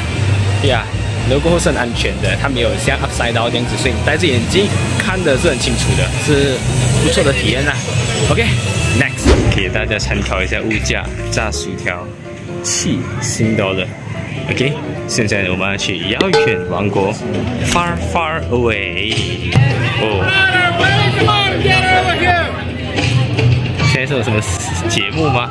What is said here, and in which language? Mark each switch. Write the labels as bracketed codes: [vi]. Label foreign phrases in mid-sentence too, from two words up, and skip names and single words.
[zh] 呀，然後過後是很安全的，它沒有像 Upside Down 這樣子，所以你戴着眼鏡看的是很清楚的，是不錯的體驗啦。 [en] OK，next， [zh] 給大家參考一下物價，炸薯條7新$。OK， 現在我們要去遙遠王國 ，Far Far Away。哦。現在是有什麼節目嗎？